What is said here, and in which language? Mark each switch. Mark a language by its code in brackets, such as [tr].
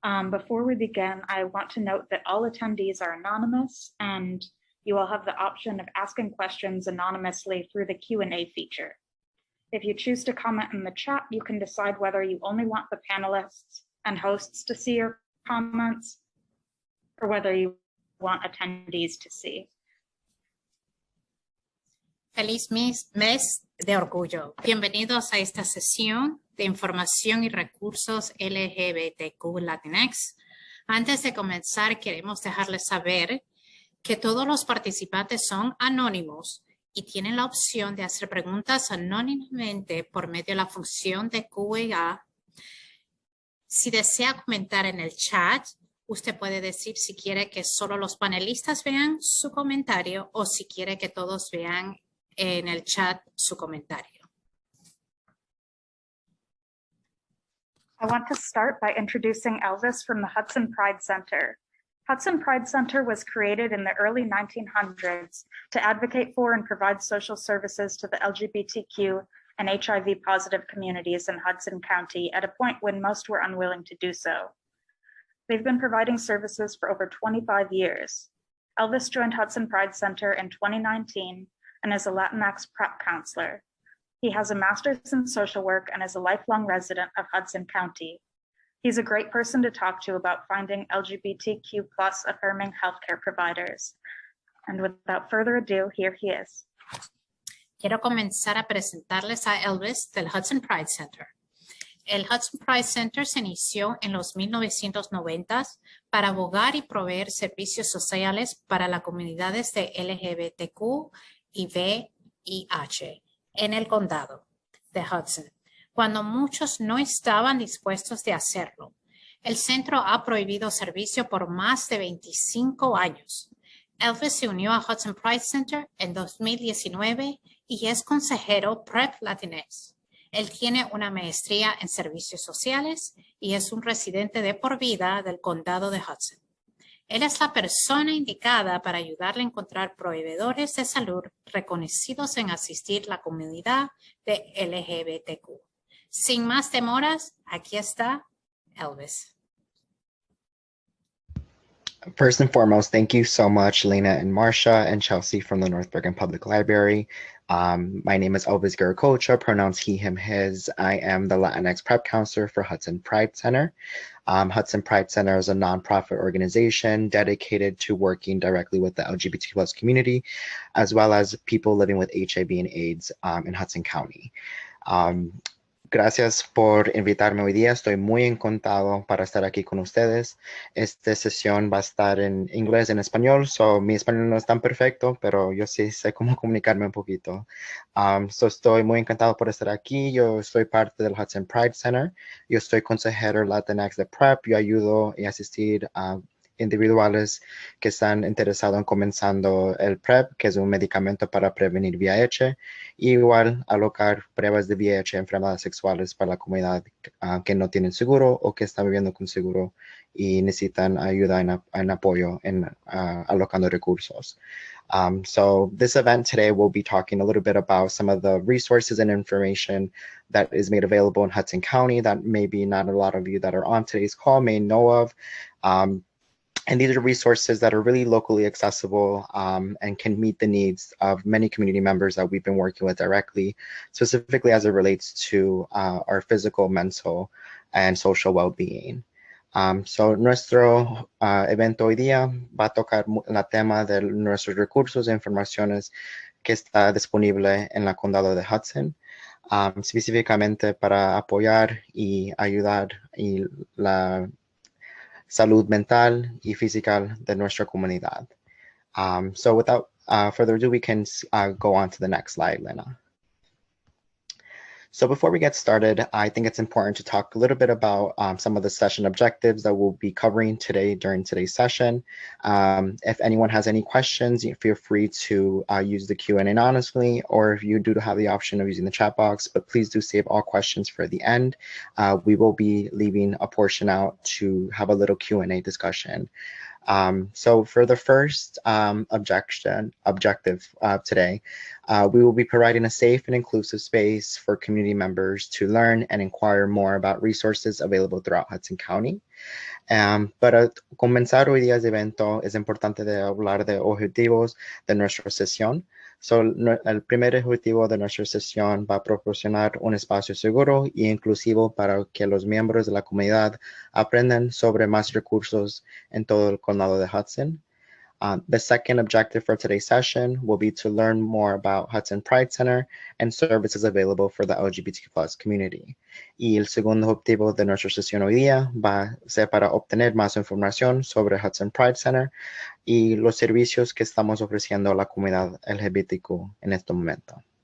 [en] Before we begin, I want to note that all attendees are anonymous and you will have the option of asking questions anonymously through the Q&A feature. If you choose to comment in the chat, you can decide whether you only want the panelists and hosts to see your comments or whether you want attendees to see. [es] Feliz mes de orgullo. Bienvenidos a esta sesión de información y recursos LGBTQ Latinx. Antes de comenzar, queremos dejarles saber que todos los participantes son anónimos y tienen la opción de hacer preguntas anónimamente por medio de la función de Q&A. Si desea comentar en el chat, usted puede decir si quiere que solo los panelistas vean su comentario o si quiere que todos vean en el chat su comentario. [en] I want to start by introducing Elvis from the Hudson Pride Center. Hudson Pride Center was created in the early 1900s to advocate for and provide social services to the LGBTQ and HIV positive communities in Hudson County at a point when most were unwilling to do so. They've been providing services for over 25 years. Elvis joined Hudson Pride Center in 2019 and is a Latinx prep counselor. He has a master's in social work and is a lifelong resident of Hudson County. He's a great person to talk to about finding LGBTQ+ affirming healthcare providers. And without further ado, here he is. [es] Quiero comenzar a presentarles a Elvis del Hudson Pride Center. El Hudson Pride Center se inició en los 1990s para abogar y proveer servicios sociales para las comunidades de LGBTQ y VIH en el condado de Hudson, cuando muchos no estaban dispuestos de hacerlo. El centro ha prohibido servicio por más de 25 años. Elvis se unió a Hudson Pride Center en 2019 y es consejero PrEP Latinx. Él tiene una maestría en servicios sociales y es un residente de por vida del condado de Hudson. Él es la persona indicada para ayudarle a encontrar proveedores de salud reconocidos en asistir la comunidad de LGBTQ. Sin más demoras, aquí está Elvis. [en] First and foremost, thank you so much, Lena and Marcia and Chelsea from the North Bergen Public Library. My name is Elvis Guiracocha, pronouns he, him, his. I am the Latinx Prep Counselor for Hudson Pride Center. Hudson Pride Center is a nonprofit organization dedicated to working directly with the LGBTQ+ community, as well as people living with HIV and AIDS in Hudson County. [es] Gracias por invitarme hoy día. Estoy muy encantado para estar aquí con ustedes. Esta sesión va a estar en inglés y en español. Mi español no es tan perfecto, pero yo sí sé cómo comunicarme un poquito. Estoy muy encantado por estar aquí. Yo soy parte del Hudson Pride Center. Yo soy consejero Latinx de PrEP. Yo ayudo y asistir a individuales que están interesados en comenzando el PrEP, que es un medicamento para prevenir VIH, y igual alocar pruebas de VIH, enfermedades sexuales para la comunidad que no tienen seguro o que están viviendo con seguro y necesitan ayuda en apoyo en alocando recursos. [en] So this event today will be talking a little bit about some of the resources and information that is made available in Hudson County that maybe not a lot of you that are on today's call may know of. And these are resources that are really locally accessible and can meet the needs of many community members that we've been working with directly, specifically as it relates to our physical, mental, and social well-being. [es] So nuestro evento hoy día va a tocar el tema de nuestros recursos e informaciones que está disponible en la condado de Hudson, específicamente para apoyar y ayudar y la salud mental y física de nuestra comunidad. [en] So without further ado, we can go on to the next slide, Lena. So before we get started, I think it's important to talk a little bit about some of the session objectives that we'll be covering today during today's session. If anyone has any questions, feel free to use the Q&A anonymously, or if you do have the option of using the chat box, but please do save all questions for the end. We will be leaving a portion out to have a little Q&A discussion. So for the first objective today, We will be providing a safe and inclusive space for community members to learn and inquire more about resources available throughout Hudson County. [es] Para comenzar hoy día de evento, es importante de hablar de objetivos de nuestra sesión. El primer objetivo de nuestra sesión va a proporcionar un espacio seguro e inclusivo para que los miembros de la comunidad aprendan sobre más recursos en todo el condado de Hudson. [en] The second objective for today's session will be to learn more about Hudson Pride Center and services available for the LGBTQ+ community. [es] Y el segundo objetivo de nuestra sesión hoy día va a ser para obtener más información sobre Hudson Pride Center y los servicios que estamos ofreciendo a la comunidad LGBTQ en este momento.